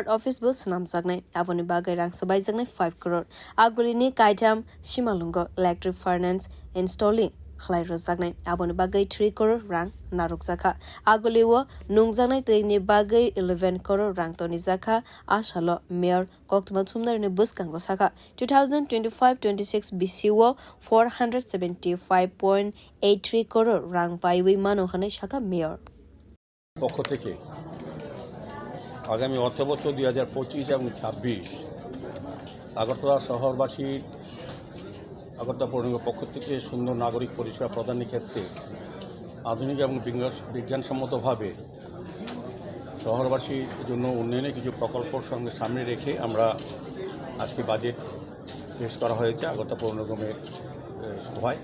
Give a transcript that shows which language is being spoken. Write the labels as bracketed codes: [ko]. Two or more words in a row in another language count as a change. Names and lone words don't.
[trp] office bus namjaknai aboni bagai rang sabai jagnai 5 crore agulini kaitam simalungo [en] electric furnace installing [trp] khlai rojaknai aboni bagai 3 crore rang narukjaka aguliwo nungjangnai toini bagai 11 crore rang toni jaka asalo mayor koktuma thumnarni buskango saka 2025-26 BCO 475.83 crore rang paiwi manokhane saka mayor [bn] পক্ষ থেকে আগামী অর্থবছর 2025 এবং 26 আগরতলা শহরবাসীর আগরতলা পৌর নিগমের পক্ষ থেকে সুন্দর নাগরিক পরিষেবা প্রদানের ক্ষেত্রে আধুনিক এবং বিজ্ঞানসম্মতভাবে শহরবাসীর জন্য উন্নয়নের কিছু প্রকল্পের সঙ্গে সামনে রেখে আমরা আজকে বাজেট পেশ করা হয়েছে আগরতলা পৌর নিগমের সভায়।